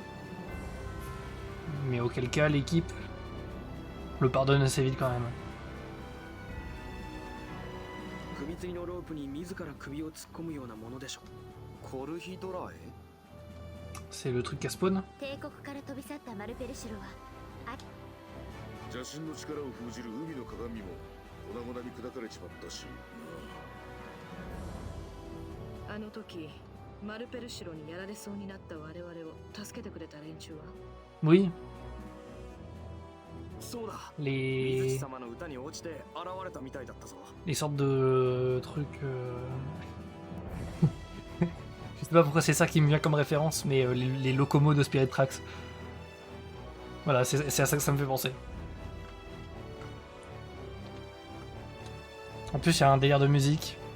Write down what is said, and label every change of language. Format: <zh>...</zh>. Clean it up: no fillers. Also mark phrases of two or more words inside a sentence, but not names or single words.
<fr>Mais auquel cas l'équipe le pardonne assez vite quand même. C'est le truc à spawn.</fr> <ja>邪神の力を封じる海の鏡も粉々に砕かれちまったし。あの時マルペルシロにやられそうになった我々を助けてくれた連中は</ja> <fr>Oui.</fr> <ja>そうだ。</ja> <fr>Les</fr> <ja>様の歌に落ちて現れたみたいだったぞ。</ja> <fr>sortes de trucs je sais pas pourquoi c'est ça qui me vient comme référence, mais les locomos de Spirit Tracks. Voilà, c'est à ça que ça me fait penser. En plus, il y a un délire de musique.</fr>